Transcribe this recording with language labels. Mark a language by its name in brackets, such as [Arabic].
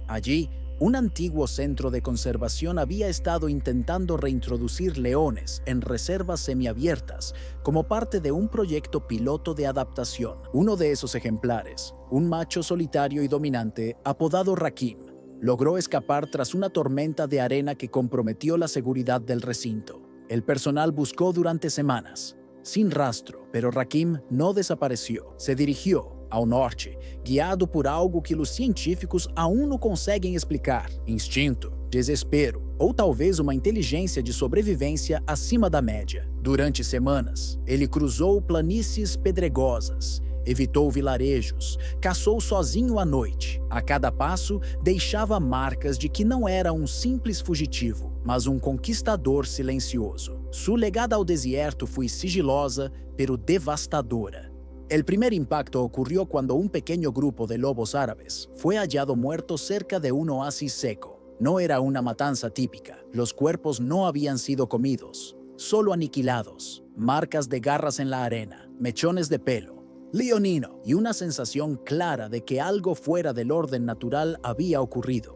[Spanish] Allí, un antiguo centro de conservación había estado intentando reintroducir leones en reservas semiabiertas como parte de un proyecto piloto de adaptación. Uno de esos ejemplares, un macho solitario y dominante apodado Rakim, logró escapar tras una tormenta de arena que comprometió la seguridad del recinto. El personal buscó durante semanas, sin rastro, pero Rakim no desapareció. Se dirigió [Portuguese] ao norte, guiado por algo que os científicos [Spanish] aún [Portuguese] não conseguem explicar: instinto, desespero ou talvez uma inteligência de sobrevivência acima da média. Durante semanas, ele cruzou planícies pedregosas, evitou vilarejos, caçou sozinho à noite. A cada passo, deixava marcas de que não era um simples fugitivo, mas um conquistador silencioso. Sua legada ao deserto foi sigilosa, [Spanish] pero [Portuguese] devastadora. [Spanish] El primer impacto ocurrió cuando un pequeño grupo de lobos árabes fue hallado muerto cerca de un oasis seco. No era una matanza típica. Los cuerpos no habían sido comidos, solo aniquilados. Marcas de garras en la arena, mechones de pelo, leonino y una sensación clara de que algo fuera del orden natural había ocurrido.